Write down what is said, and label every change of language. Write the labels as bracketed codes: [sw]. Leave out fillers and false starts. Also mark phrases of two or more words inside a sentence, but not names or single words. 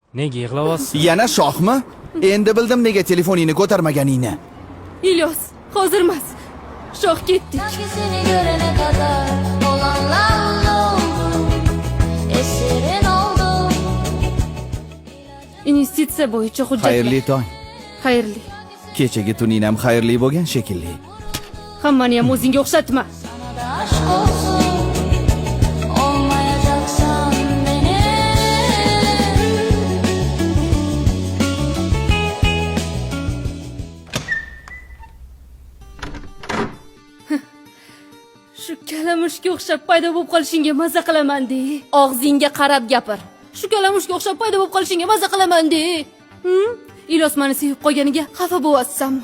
[uz] Nega yig'layapsiz? Yana shohmi? Endi bildim nega telefoningni ko'tarmaganingni. İlyos, hozir emas. Shoh ketdik. [tr] Sanki seni görene kadar olanlarla oldum, esirin oldum. [uz] Investitsiya bo'yicha hujjatlar. Xayrli tong. Xayrli. Kechagi tuning ham xayrli bo'lgan shekilli. Hammani ham o'zingga o'xshatma. [tr] Sana da aşk olsun, olmayacaksan benim. [uz] Shu kalamushga o'xshab paydo bo'lib qolishingga maza qilaman-de. Og'zingga qarab gapir. Shu kalamushga o'xshab paydo bo'lib qolishingga maza qilaman-de. Ilyos meni sevib qolganiga xafa bo'lyapsanmi?